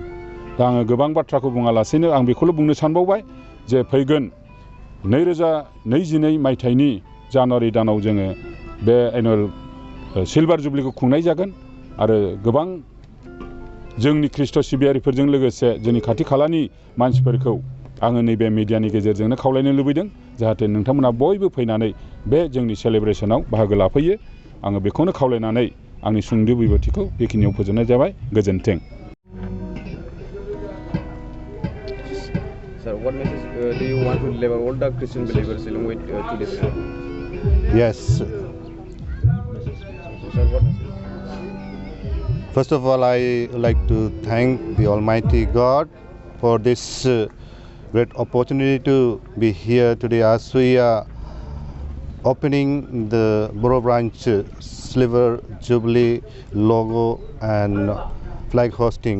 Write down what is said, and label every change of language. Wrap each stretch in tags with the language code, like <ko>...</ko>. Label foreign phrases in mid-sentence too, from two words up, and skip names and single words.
<brx>दा आङो गोबां बाथ्राखौ बुङालासेनो आं बेखौल' बुंनो सानबावबाय जे फैगोन 2022 मायथाइनि जानुवारि दानाव जोङो बे</brx> <en>annual silver</en> <brx>जुबलीखौ खुंनाय जागोन आरो गोबां जोंनि ख्रिस्ट' सिबियारिफोरजों लोगोसे जोंनि खाथि खालानि मानसिफोरखौ आङो नैबे मिडियानि गेजेरजोंनो खावलायनो लुबैदों जाहाथे नोंथांमोना बयबो फैनानै बे जोंनि सेलेब्रेसनाव बाहागो लाफैयो। आङो बेखौनो खावलायनानै आंनि सुंद' बिबुंथिखौ बेखिनियाव फोजोबनाय जाबाय। गोजोन्थों।</brx> <en>Sir, what message do you want to deliver all the Christian believers along with today's program? Yes. Sir, what? First of all, I would like to thank the Almighty God for this great opportunity to be here today as we are opening the Borough Branch Silver Jubilee logo and flag hosting.</en>